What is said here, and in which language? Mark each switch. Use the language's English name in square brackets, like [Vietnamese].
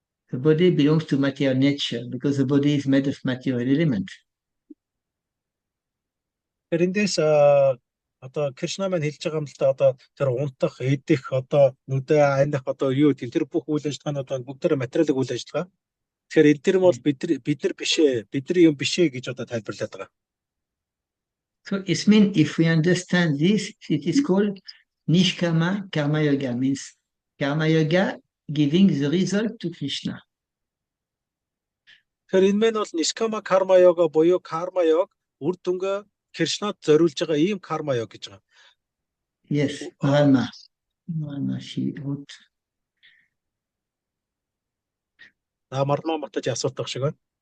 [English] The body belongs to material nature because the body is made of material elements. [Mongolian] Эндээс Одоо Кришна маань хэлж байгаа юм л та одоо тэр унтах, идэх, одоо нүдэ аних одоо юу тийм тэр бүх үйл ажиллагаанууд маань бүгдээрээ материалын үйл ажиллагаа. Тэгэхээр энэ тэр нь бол бид нар биш ээ, бидний юм биш ээ гэж одоо тайлбарлаад байгаа. [English] So it means if we understand this, it is called Nishkama Karma Yoga, means Karma Yoga giving the result to Krishna. [Mongolian] Тэгэхээр энэ мэн бол Нишкама карма йога буюу карма йог үр дүнгээ Кришнад зориулж байгаа ийм карма йог гэж байгаа. [English] Yes, Maralma, she wrote. [Mongolian] Марма матаж асуулт авах шиг байна.